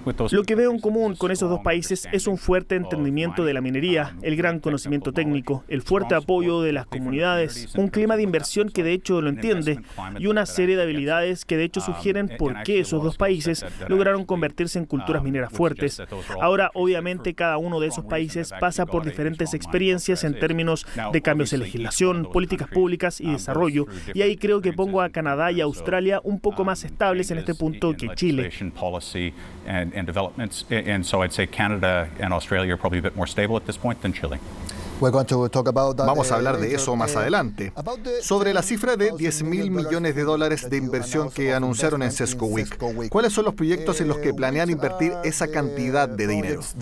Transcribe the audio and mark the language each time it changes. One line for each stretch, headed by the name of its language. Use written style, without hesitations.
Spanish: Lo que veo en común con esos dos países es un fuerte entendimiento de la minería, el gran conocimiento técnico, el fuerte apoyo de las comunidades, un clima de inversión que de hecho lo entiende y una serie de habilidades que de hecho sugieren por qué esos dos países lograron convertirse en culturas mineras fuertes. Ahora, obviamente, cada uno de esos países pasa por diferentes experiencias en términos de cambios en legislación, políticas públicas y desarrollo, y ahí creo que pongo a Canadá y a Australia un poco más estables en este punto que Chile.
English: Policy and developments, and so I'd say Canada and Australia are probably a bit more stable at this point than Chile.
Spanish: Vamos a hablar de eso más adelante. Sobre la cifra de $10.000 millones de inversión que anunciaron en CESCO-Week, ¿cuáles son los proyectos en los que planean invertir esa cantidad de dinero?